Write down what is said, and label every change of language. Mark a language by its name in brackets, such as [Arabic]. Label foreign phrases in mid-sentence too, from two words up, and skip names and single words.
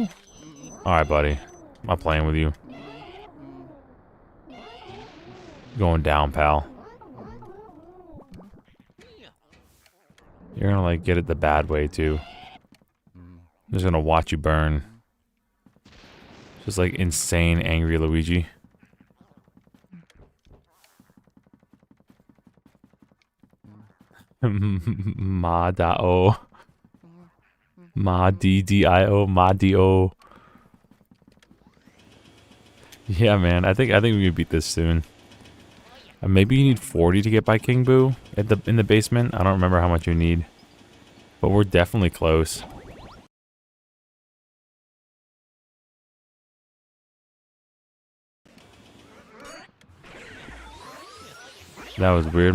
[English] Alright, buddy. I'm not playing with you. Going down, pal. You're gonna, like, get it the bad way, too. I'm just gonna watch you burn. Just, like, insane, angry Luigi. Ma-da-o. Ma-D-D-I-O. Ma-D-O. Yeah, man. I think we can beat this soon. Maybe you need 40 to get by King Boo in the basement. I don't remember how much you need. But we're definitely close. That was weird.